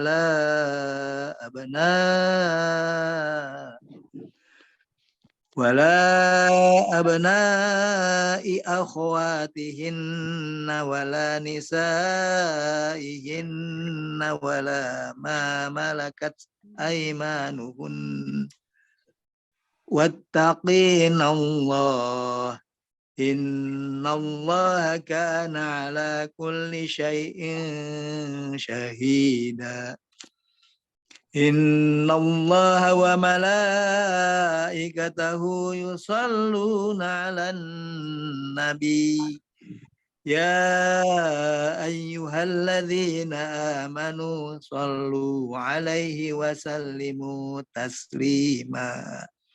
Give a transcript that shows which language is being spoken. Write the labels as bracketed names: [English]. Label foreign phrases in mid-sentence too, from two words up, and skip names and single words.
[Arabic] ولا أبناء أخواتهن ولا نسائهن ولا ما ملكت أيمانهن واتقين الله إن الله كان على كل شيء شهيدا. إن الله وملائكته يصلون على النبي يا أيها الذين آمنوا صلوا عليه وسلموا تسليما.